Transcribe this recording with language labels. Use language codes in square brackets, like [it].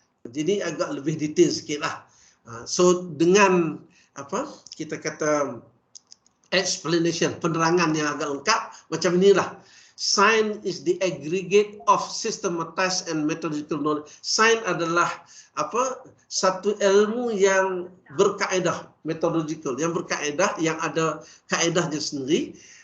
[ms] Jadi agak lebih detail sikitlah. So dengan kita kata explanation, penerangan yang agak lengkap macam inilah. [en] Science is the aggregate of systematized and methodological knowledge. [ms] Science adalah satu ilmu yang berkaedah, methodological, yang berkaedah, yang ada kaedahnya sendiri.